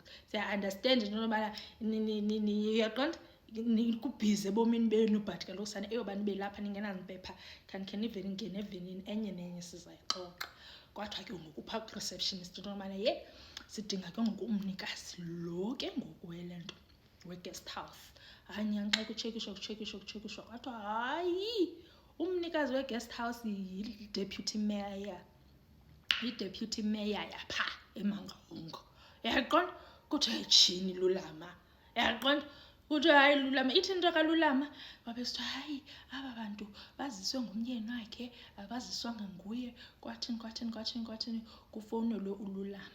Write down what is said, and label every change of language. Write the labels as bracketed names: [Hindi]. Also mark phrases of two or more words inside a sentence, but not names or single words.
[Xhosa] Siya understand into yobana uyaqonda nikubhizi ebomini benu but kaloku sana eyoba nibe lapha ningenazimpepha khanikhe ngene evenini enye nenye sizayixoxa. Kwathiwa ke ngoku phaa ku-receptionist into yobana ye sidinga ke ngoku umnikazi lo ke ngoku wele nto we-guest house. Hayi nyhani xa kutshekishwa kwathiwa hayi umnikazi we-guest house yi- [English] deputy mayor [Xhosa] yapha eMangaung. Yaqonda? Kuthiwa yitshini Lulama. Yaqonda? Kuthiwa hayi Lulama ithi into kaLulama babesithi hayi aba bantu baziswe ngumyeni wakhe abaziswanga nguye kwathini kufowunelwe uLulama.